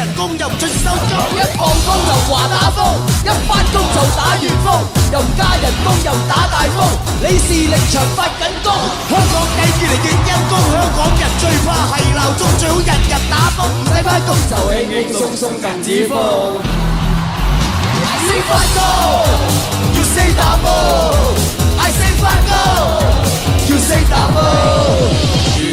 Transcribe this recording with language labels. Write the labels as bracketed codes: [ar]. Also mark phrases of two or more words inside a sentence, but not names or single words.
[yue] 工又唔準時收工，一放工就話打風，一翻工就打完風，又唔加人工又唔打大風，你視力場發緊工，香港計越嚟越陰公，香港人最怕係鬧鐘，最好日日打風，唔使翻工就輕輕鬆鬆撳指風。 [en] I say [yue] 翻工 ， [en] You say [yue] 打風 ， [en] I say [yue] 翻工 ， [en] You say [yue] 打風。